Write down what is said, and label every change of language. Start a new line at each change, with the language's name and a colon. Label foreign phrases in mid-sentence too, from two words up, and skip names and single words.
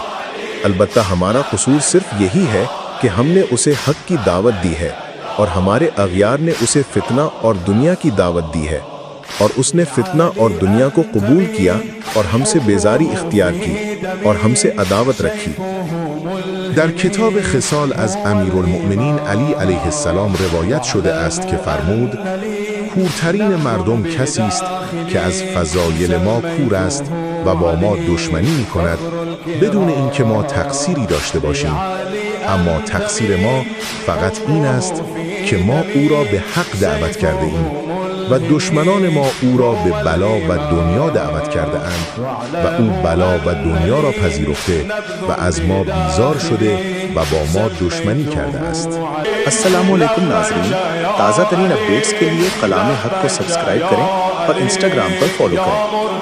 Urdu: البتہ ہمارا قصور صرف یہی ہے کہ ہم نے اسے حق کی دعوت دی ہے اور ہمارے اغیار نے اسے فتنہ اور دنیا کی دعوت دی ہے، اور اس نے فتنہ اور دنیا کو قبول کیا اور ہم سے بیزاری اختیار کی اور ہم سے عداوت رکھی.
Persian: در کتاب خصال از امیرالمؤمنین علی علیه السلام روایت شده است که فرمود: کورترین مردم کسی است که از فضایل ما کور است و با ما دشمنی می کند بدون اینکه ما تقصیری داشته باشیم، اما تقصیر ما فقط این است که ما او را به حق دعوت کرده ایم و دشمنان ما او را به بلا و دنیا دعوت کرده اند و او بلا و دنیا را پذیرفته و از ما بیزار شده و با ما دشمنی کرده است.
Urdu: السلام علیکم ناظرین، تازہ ترین اپڈیٹس کے لیے کلام حق کو سبسکرائب کریں اور انسٹاگرام پر فالو کریں.